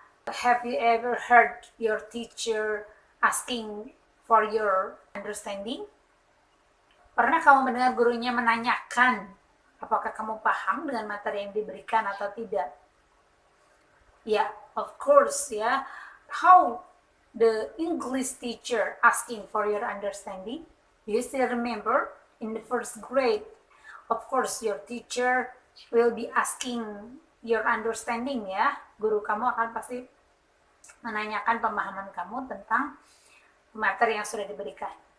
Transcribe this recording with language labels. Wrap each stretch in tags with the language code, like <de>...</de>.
<en>Have you ever heard your teacher asking for your understanding?</en> <id>Pernah kamu mendengar gurunya menanyakan apakah kamu paham dengan materi yang diberikan atau tidak?</id> <en>Ya, of course ya. How the English teacher asking for your understanding? Do you still remember in the first grade? Of course your teacher will be asking your understanding ya.</en> <id>Guru kamu akan pasti menanyakan pemahaman kamu tentang materi yang sudah diberikan.</id>